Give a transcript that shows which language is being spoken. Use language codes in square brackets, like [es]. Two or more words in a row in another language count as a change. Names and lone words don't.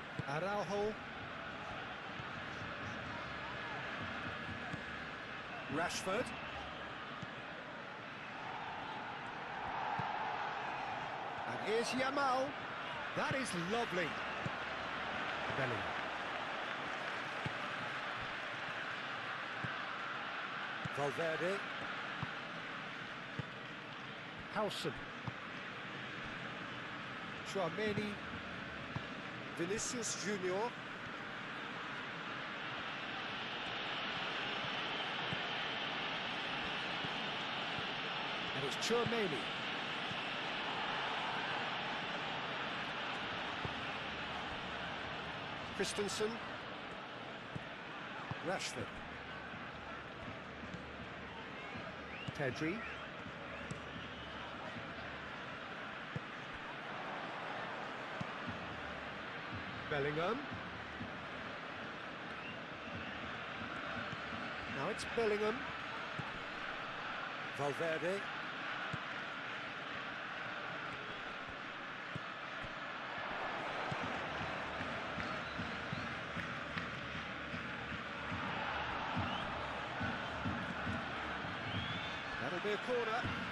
[en] Araujo. Rashford. And here's Yamal. That is lovely. Bellingham. Valverde. Howson. Tchouaméni. Vinicius Junior. And it's Tchouaméni. Christensen. Rashford. Pedri. Bellingham. Now it's Bellingham. Valverde. That'll be a corner.